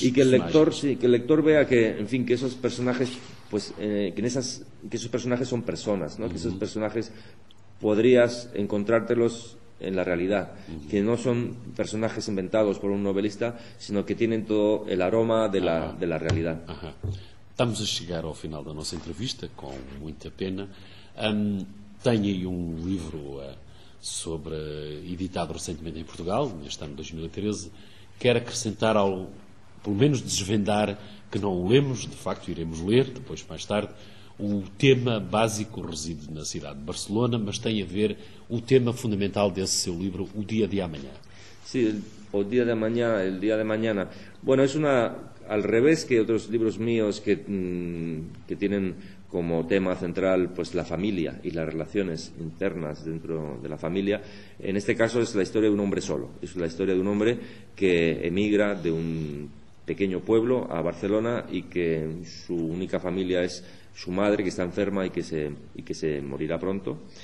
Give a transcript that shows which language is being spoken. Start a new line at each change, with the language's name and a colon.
Spanish: personajes. Y que el lector, sí, que el lector vea que, en fin, que esos personajes, pues, que esos personajes son personas, ¿no? Que esos personajes podrías encontrártelos en la realidad, que no son personajes inventados por un novelista, sino que tienen todo el aroma de la, de la realidad.
Portuguese: Estamos a chegar ao final da nossa entrevista, com muita pena. Tenho aí um livro sobre, editado recentemente em Portugal, neste ano de 2013. Quero acrescentar ao, pelo menos desvendar, que não o lemos, de facto iremos ler depois mais tarde, o tema básico reside na cidade de Barcelona, mas tem a ver o tema fundamental desse seu livro, O Dia de Amanhã.
Spanish: Sim, sí, O Dia de Amanhã, El Día de Mañana. Bueno, es una, al revés que otros libros míos que tienen como tema central pues la familia y las relaciones internas dentro de la familia, en este caso es la historia de un hombre solo. Es la historia de un hombre que emigra de un pequeño pueblo a Barcelona y que su única familia es su madre, que está enferma y que se morirá pronto.